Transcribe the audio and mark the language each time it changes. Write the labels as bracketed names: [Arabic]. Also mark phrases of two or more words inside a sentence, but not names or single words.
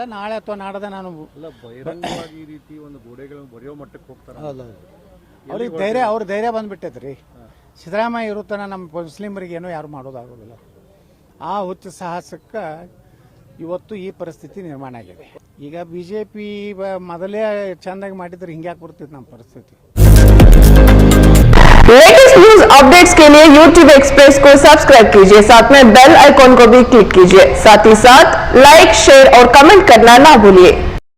[Kannada] ನಾಳೆ ಅಥವಾ ನಾಡ್ದೆ ನಾನು ಅವ್ರ ಧೈರ್ಯ ಬಂದ್ಬಿಟ್ಟೈತ್ರಿ. ಸಿದ್ದರಾಮಯ್ಯ ಇರುತ್ತಾನ ನಮ್ಮ ಮುಸ್ಲಿಮರಿಗೆ ಏನೋ ಯಾರು ಮಾಡೋದಾಗೋದಿಲ್ಲ. ಆ ಹುಚ್ಚು ಸಾಹಸಕ್ಕೆ ಇವತ್ತು ಈ ಪರಿಸ್ಥಿತಿ ನಿರ್ಮಾಣ ಆಗಿದೆ. ಈಗ BJP ಮೊದಲೇ ಚಂದಾಗಿ ಮಾಡಿದ್ರೆ ಹಿಂಗ್ಯಾಕೆ ಬರ್ತಿತ್ತು ನಮ್ಮ ಪರಿಸ್ಥಿತಿ. [English] latest news updates [Hindi] के लिए YouTube एक्सप्रेस को सब्सक्राइब कीजिए, साथ में [English] bell icon [Hindi] को भी क्लिक कीजिए। साथ ही साथ लाइक, शेयर और कमेंट करना ना भूलिए।